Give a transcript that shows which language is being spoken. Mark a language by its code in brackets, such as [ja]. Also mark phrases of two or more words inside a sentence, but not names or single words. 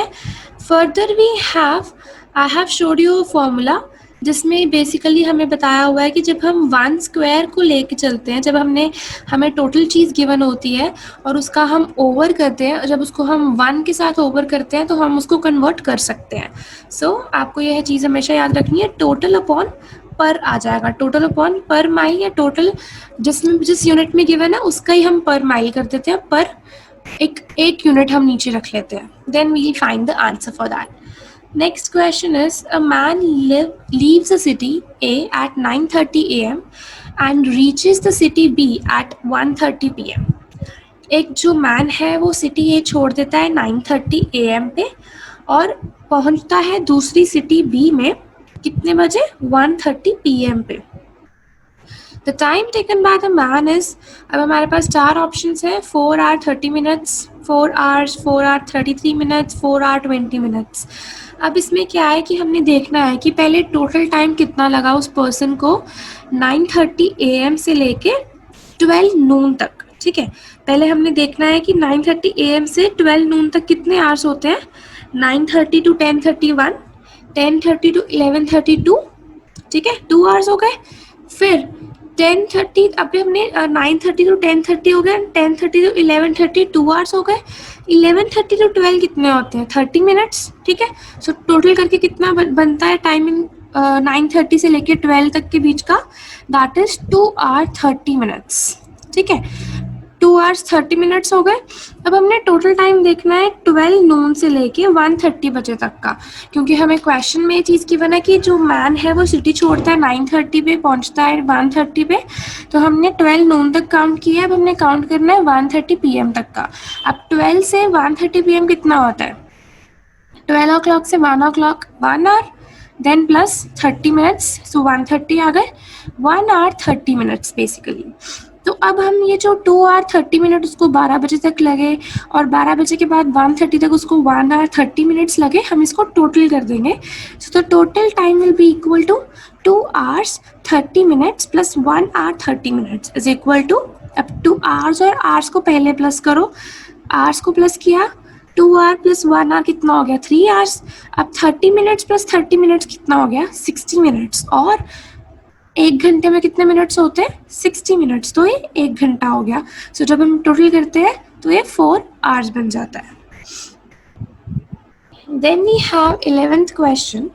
[en] further I have showed you formula, [hi] जिसमें बेसिकली हमें बताया हुआ है कि जब हम 1 स्क्वायर को लेके चलते हैं, जब हमें टोटल चीज़ गिवन होती है और उसका हम ओवर करते हैं, जब उसको हम 1 के साथ ओवर करते हैं, तो हम उसको कन्वर्ट कर सकते हैं। सो आपको यह चीज़ हमेशा याद रखनी है, टोटल अपॉन पर आ जाएगा, टोटल अपॉन पर माइल, या टोटल जिस यूनिट में गिवन है उसका ही हम पर माइल कर देते हैं, पर एक यूनिट हम नीचे रख लेते हैं, [en] then we find the answer for that. Next question is, a man leaves the city A at 9:30 a.m. and reaches the city B at 1:30 p.m. [hi] एक जो मैन है वो सिटी ए छोड़ देता है 9:30 a.m. पे, और पहुंचता है दूसरी सिटी बी में कितने बजे, 1:30 p.m. [en] पे। The time taken by the man is, [hi] अब हमारे पास 4 ऑप्शंस है, [en] 4 hour 30 minutes, 4 hours, 4 hour 33 minutes, 4 hour 20 minutes। [hi] अब इसमें क्या है कि हमने देखना है कि पहले टोटल टाइम कितना लगा उस पर्सन को 9:30 AM से लेके 12 नून तक, ठीक है। पहले हमने देखना है कि 9:30 AM से 12 नून तक कितने आवर्स होते हैं, 9:30 to 10:31, 10:30 to 11:32, ठीक है, 2 आवर्स हो गए। फिर 10:30, अभी हमने 9:30 to 10:30 हो गया, 10:30 to 11:30 2 आवर्स हो गए, 11:30 to 12 कितने होते हैं, 30 मिनट्स, ठीक है। सो टोटल करके कितना बनता है [en] time in [hi] 9:30 से लेके 12 तक के बीच का, [en] that is 2 hour 30 minutes, [hi] ठीक है। [en] 2 hours 30 minutes [hi] हो गए। अब हमने टोटल टाइम देखना है 12 नून से लेके 1:30 बजे तक का, क्योंकि हमें क्वेश्चन में ये चीज़ गिवन है कि जो मैन है वो सिटी छोड़ता है 9:30 पे, पहुंचता है 1:30 पे, तो हमने 12 नून तक काउंट किया है। अब हमने काउंट करना है 1:30 PM तक का। अब 12 से 1:30 PM कितना होता है, 12 o'clock से [en] 1 o'clock 1 hour, [hi] देन प्लस 30 मिनट्स, सो 1:30 आ गए, [en] 1 hour 30 minutes [hi] बेसिकली। तो अब हम ये जो 2 आवर 30 मिनट उसको 12 बजे तक लगे और 12 बजे के बाद 1:30 तक उसको 1 आवर 30 मिनट्स लगे, हम इसको टोटल कर देंगे. [en] so the total time will be equal to 2 hours 30 minutes प्लस 1 hour 30 minutes is equal to, [hi] अब 2 hours और hours को पहले प्लस करो, hours को प्लस किया, [en] 2 hour plus 1 hour [hi] कितना हो गया 3 hours. अब 30 मिनट्स प्लस 30 मिनट्स कितना हो गया 60 मिनट्स. और एक घंटे में कितने मिनट्स होते हैं 60 मिनट्स, तो ये एक घंटा हो गया. सो जब हम टोटल करते हैं तो ये [en] 4 hours [hi] बन जाता है. [en] then we have 11th question.